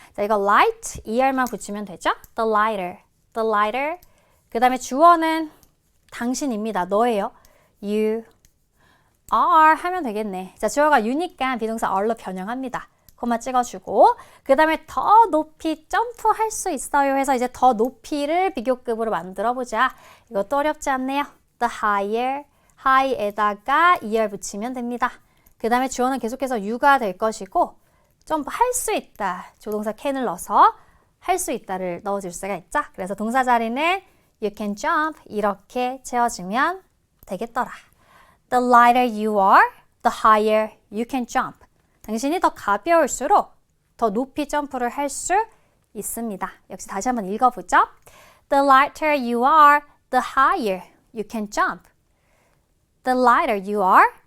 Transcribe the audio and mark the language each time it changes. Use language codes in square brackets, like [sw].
[ko] 자, 이거 light er만 붙이면 되죠? The lighter 그 다음에 주어는 당신입니다. 너예요. You are 하면 되겠네. 자, 주어가 you니까 비동사 are로 변형합니다. 코마 찍어주고 그 다음에 더 높이 점프할 수 있어요 해서 이제 더 높이를 비교급으로 만들어보자. 이것도 어렵지 않네요. The higher, high에다가 er 붙이면 됩니다. 그 다음에 주어는 계속해서 you가 될 것이고 점프할 수 있다. 조동사 can을 넣어서 할 수 있다를 넣어줄 수가 있죠. 그래서 동사 자리는 [en] you can jump [ko] 이렇게 채워주면 되겠더라. [en] The lighter you are, the higher you can jump. [ko] 당신이 더 가벼울수록 더 높이 점프를 할 수 있습니다. 역시 다시 한번 읽어보죠. [en] The lighter you are, the higher you can jump. The lighter you are,